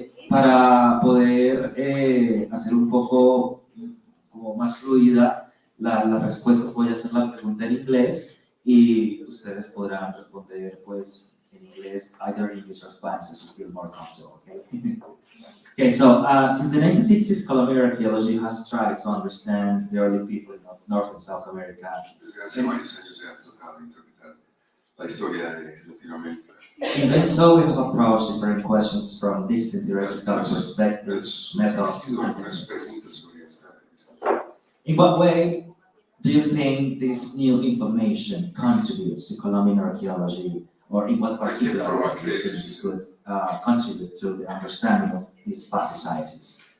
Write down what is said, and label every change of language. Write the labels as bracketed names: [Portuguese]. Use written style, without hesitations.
[Spanish] Para poder hacer un poco como más fluida las respuestas, voy a hacer la pregunta en inglés y ustedes podrán responder pues en inglés, [English] either English or Spanish as you feel more comfortable, [Spanish] okay? [English] Okay, so since the 1960s, Colombian archaeology has tried to understand the early people of North and South America. [Spanish] Desde hace varios años se ha tratado de interpretar la historia de Latinoamérica. [English] In doing so, we have approached different questions from distant theoretical perspectives, methods, and [Spanish] Algunas preguntas [English] techniques. [Spanish] sobre esta. [English] In what way do you think this new information contributes to Colombian archaeology, or in what particular way do you think this could contribute to the understanding of these past societies?